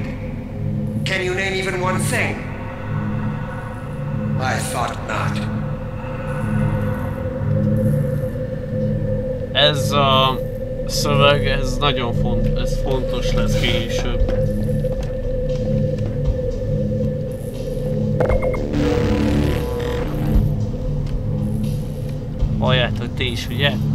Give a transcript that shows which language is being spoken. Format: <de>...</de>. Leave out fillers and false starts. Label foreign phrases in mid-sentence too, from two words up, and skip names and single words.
<en>Can you name even one thing? I thought not.</en> <hu>Ez a szöveg, ez nagyon fontos lesz később. Halljátok ti is, ugye?</hu>